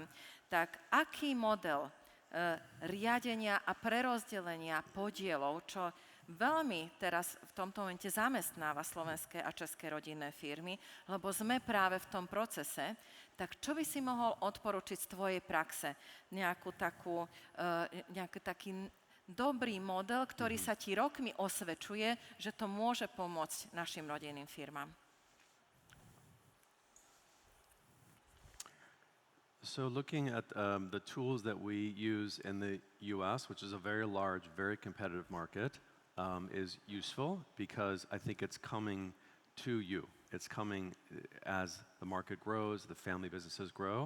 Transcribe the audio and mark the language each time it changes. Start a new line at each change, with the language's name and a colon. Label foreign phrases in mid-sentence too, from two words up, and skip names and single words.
Slovak: Tak aký model riadenia a prerozdelenia podielov, čo veľmi teraz v tomto momente zamestnáva slovenské a české rodinné firmy, lebo sme práve v tom procese, tak čo by si mohol odporučiť z tvojej praxe? Nejaký taký dobrý model, ktorý sa ti rokmi osvedčuje, že to môže pomôcť našim rodinným firmám.
English: So looking at the tools that we use in the US, which is a very large, very competitive market, is useful because I think it's coming to you. It's coming as the market grows, the family businesses grow.